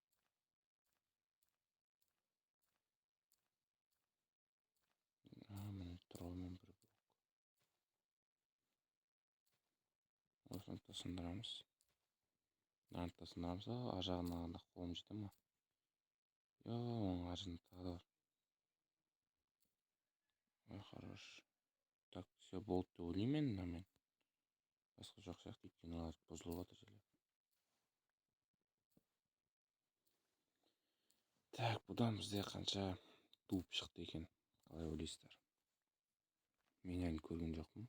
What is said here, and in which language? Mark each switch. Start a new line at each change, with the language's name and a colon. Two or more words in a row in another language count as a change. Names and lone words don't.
Kazakh: Міне тұраумен бір блок. Осыны да сындырамыз. Мынаны да сындырамыз. Ар жағына ағанда қолым жете ма? Оның ар жағында тағы да бар. Ой,
Russian: хорош. Так, все
Kazakh: болды деп ойлаймын енді мен. Басқа жоқ сияқты, өйткені олар бұзылып жатыр желе. Так, бұдан бізде қанша туып шықты екен, қалай ойлайсыздар? Мен әлі көрген жоқпын.